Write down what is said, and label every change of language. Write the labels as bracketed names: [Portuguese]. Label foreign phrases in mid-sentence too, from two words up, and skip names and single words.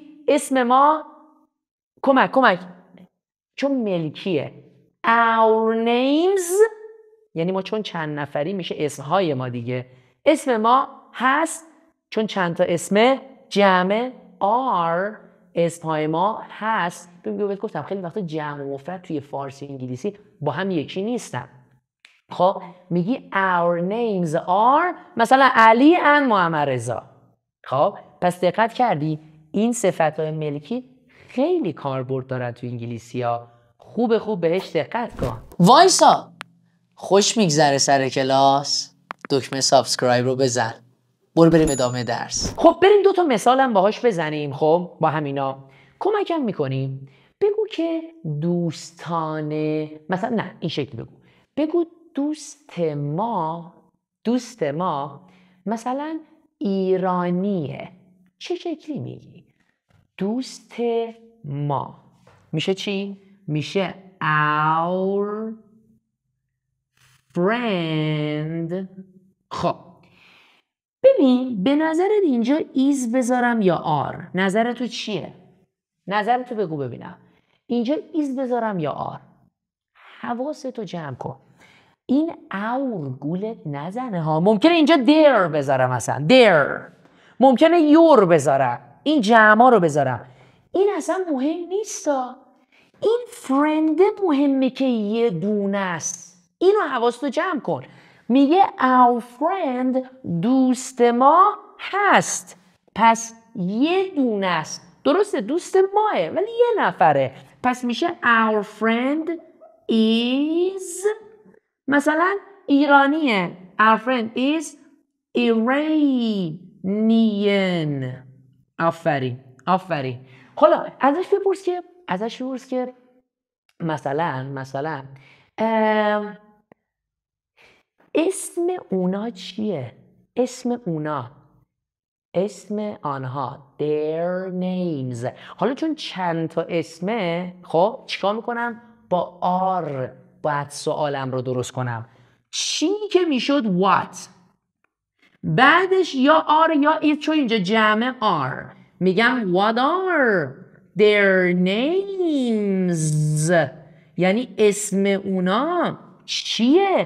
[Persian] اسم ما. کمک چون ملکیه. [English] our names [Persian] یعنی ما چون چند نفری میشه اسمهای ما دیگه. اسم ما هست چون چند تا اسم جمع. are اسمهای ما هست. بهت گفتم خیلی وقتا جمع و مفرد توی فارسی انگلیسی با هم یکی نیستن. خب میگی [English] our names are [Persian] مثلا علی and محمد رضا. خب پس دقت کردی این صفت‌های ملکی خیلی کاربرد دارن تو انگلیسی ها. خوب بهش دقت کن. وایسا خوش میگذره سر کلاس، دکمه سابسکرایب رو بزن. بریم ادامه درس. خب بریم 2 تا مثالم باهاش بزنیم. خب با همینا کمکم میکنیم. بگو که دوستانه مثلا نه این شکلی بگو دوست ما مثلا ایرانیه. چه شکلی میگی؟ دوست ما میشه چی؟ [English] میشه our friend. [Persian] خب ببین به نظرت اینجا ایز بذارم یا آر؟ نظرتو چیه؟ نظرتو بگو ببینم. اینجا ایز بذارم یا آر؟ حواستو جمع کن. این اور گولت نزنه ها. ممکنه اینجا دیر بذارم مثلا دیر، ممکنه یور بذارم، این جمع رو بذارم. این اصلا مهم نیست ها. این فرنده مهمه که یه دونه است. اینو حواستو جمع کن. میگه [English] our friend [Persian] دوست ما هست، پس یه دونه است. درسته دوست ماه ولی یه نفره، پس میشه [English] our friend is [Persian] مثلا ایرانیه. [English] our friend is Iranian. [Persian] آفرین. حالا ازش بپرس که مثلا اسم اونا چیه؟ اسم آنها [English] their names. [Persian] حالا چون چند تا اسمه خب چیکار میکنم؟ با آر باید سوالم رو درست کنم. چی که میشد what، بعدش یا آر یا ایت، چون اینجا جمع آر میگم [English] what are their names، [Persian] یعنی اسم اونا چیه؟